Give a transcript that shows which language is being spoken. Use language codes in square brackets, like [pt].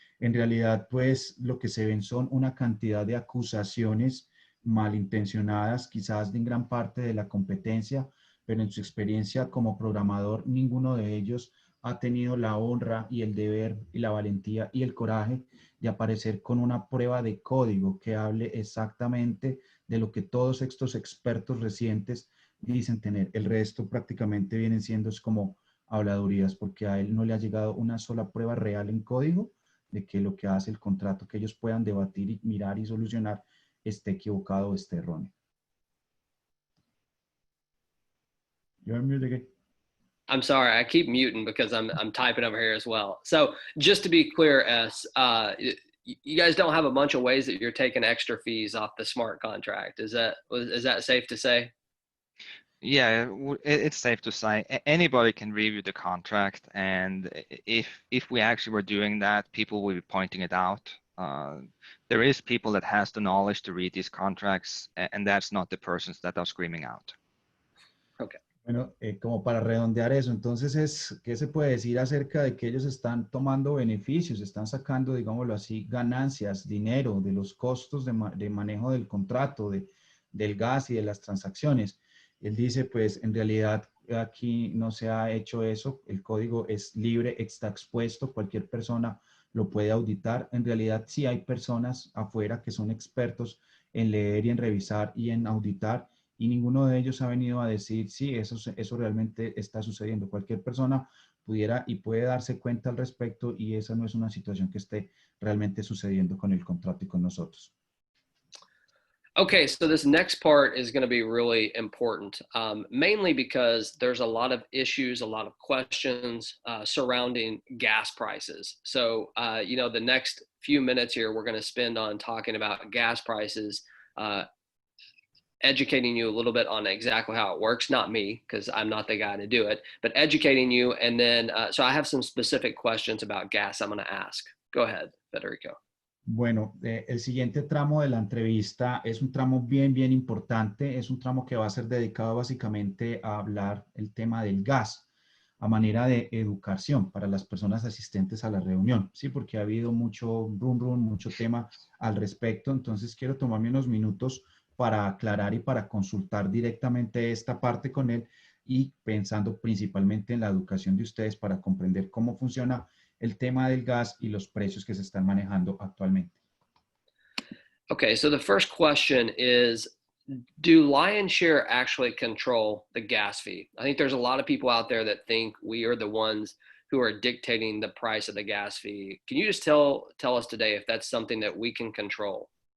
[es] En realidad, pues lo que se ven son una cantidad de acusaciones malintencionadas, quizás de gran parte de la competencia, pero en su experiencia como programador, ninguno de ellos ha tenido la honra y el deber y la valentía y el coraje de aparecer con una prueba de código que hable exactamente de lo que todos estos expertos recientes dicen tener. El resto prácticamente vienen siendo es como habladurías, porque a él no le ha llegado una sola prueba real en código de que lo que hace el contrato que ellos puedan debatir y mirar y solucionar esté equivocado o esté erróneo. [en] You're muted. I'm sorry, I keep muting because I'm typing over here as well. So just to be clear, you guys don't have a bunch of ways that you're taking extra fees off the smart contract. Is that safe to say? Yeah, it's safe to say anybody can review the contract, and if we actually were doing that, people will be pointing it out. There is people that has the knowledge to read these contracts, and that's not the persons that are screaming out. Okay. [es] Bueno, como para redondear eso, entonces, ¿qué se puede decir acerca de que ellos están tomando beneficios, están sacando, digámoslo así, ganancias, dinero de los costos de manejo del contrato, del gas y de las transacciones? Él dice, pues, en realidad aquí no se ha hecho eso, el código es libre, está expuesto, cualquier persona lo puede auditar. En realidad sí hay personas afuera que son expertos en leer y en revisar y en auditar, y ninguno de ellos ha venido a decir, sí, eso realmente está sucediendo. Cualquier persona pudiera y puede darse cuenta al respecto, y esa no es una situación que esté realmente sucediendo con el contrato y con nosotros. [en] Okay, so this next part is going to be really important, mainly because there's a lot of issues, a lot of questions surrounding gas prices. So, the next few minutes here, we're going to spend on talking about gas prices, educating you a little bit on exactly how it works. Not me, because I'm not the guy to do it, but educating you. And then, so I have some specific questions about gas I'm going to ask. Go ahead, Federico. [es] Bueno, el siguiente tramo de la entrevista es un tramo bien importante. Es un tramo que va a ser dedicado básicamente a hablar el tema del gas a manera de educación para las personas asistentes a la reunión. Sí, porque ha habido mucho mucho tema al respecto. Entonces quiero tomarme unos minutos para aclarar y para consultar directamente esta parte con él, y pensando principalmente en la educación de ustedes para comprender cómo funciona el tema del gas y los precios que se están manejando actualmente. [en] Okay, so the first question is, do Lion Share actually control the gas fee? I think there's a lot of people out there that think we are the ones who are dictating the price of the gas fee. Can you just tell us today if that's something that we can control?